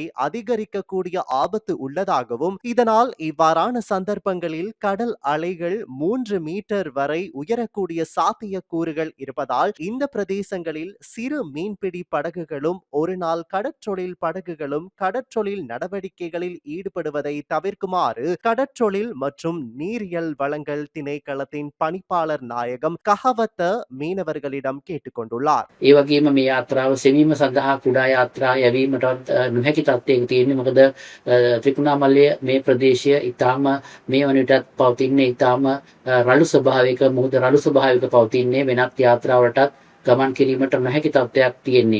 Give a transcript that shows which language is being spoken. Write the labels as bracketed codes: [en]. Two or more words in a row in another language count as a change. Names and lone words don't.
[ta] அதிகரிக்கக்கூடிய ஆபத்து உள்ளதாகவும் இதனால் இவ்வாறான சந்தர்ப்பங்களில் கடல் அலைகள் 3 மீட்டர் வரை உயரக்கூடிய சாத்தியக்கூறுகள் இருப்பதால் இந்த பிரதேசங்களில் சிறு மீன்பிடி படகுகளும் ஒருநாள் கடற்றொழில் படகுகளும் கடற்றொழில் நடவடிக்கைகளில் ஈடுபடுவதை தவிர்க்குமாறு கடற்றொழில் மற்றும் நீரியல் வளங்கள் திணைக்களத்தின் பணிப்பாளர் நாயகம் கஹவத்த மீனவர்களிடம் கேட்டுக்கொண்டுள்ளார். [si] ඒ වගේම මේ යාත්‍රාව සෙවීම සඳහා කුඩා යාත්‍රා යැවීමටත් නොහැකි තත්ත්වයක තියෙන්නේ. මොකද ත්‍රිකුණාමලය මේ ප්‍රදේශය ඉතාම මේ වන විටත් පවතින්නේ ඉතාම රළු ස්වභාවයක, මුහුද රළු ස්වභාවයක පවතින්නේ. වෙනත් යාත්‍රාවලටත් ගමන් කිරීමට නොහැකි තත්ත්වයක් තියෙන්නේ.